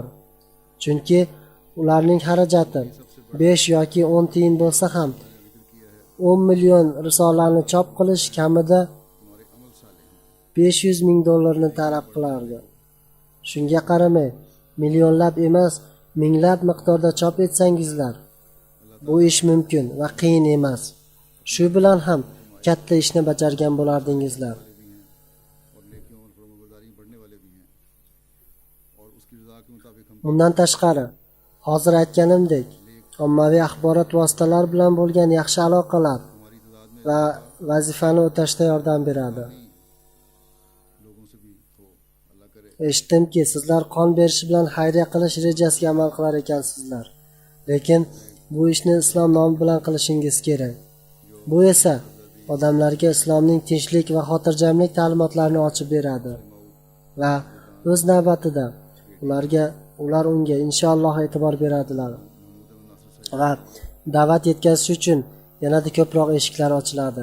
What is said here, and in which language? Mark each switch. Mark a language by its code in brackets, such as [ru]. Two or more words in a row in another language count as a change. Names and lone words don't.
[uz] Chunki ularning xarajati 5 yoki 10 tiyin bo'lsa ham 10 million risolani chop qilish kamida 500 ming dollarni talab qilardi. Shunga qaramay, millionlab emas, minglab miqdorda chop etsangizlar, bu ish mumkin va qiyin emas. Shu bilan ham katta ishni bajargan bo'lardingizlar. [ur] اور نیکیوں اور فرمانبرداری بڑھنے والے بھی ہیں اور اس کی رضا کے مطابق ہم [uz] Bundan tashqari, hozir aytganimdek, ommaviy axborot vositalar bilan bo'lgan yaxshi aloqalar va vazifani o'tashda yordam beradi. [ur] لوگوں سے بھی ہو اللہ کرے [uz] Eshitdimki, sizlar qon berish bilan xayriya qilish rejasiga amal qilar ekansizlar. Lekin bu ishni islom nomi bilan qilishingiz kerak. Bu esa odamlarga islomning tinchlik va xotirjamlik ta'limotlarini ochib beradi va o'z navbatida ular unga inshaalloh e'tibor beradilar va da'vat yetkazish uchun yanada ko'proq eshiklar ochiladi.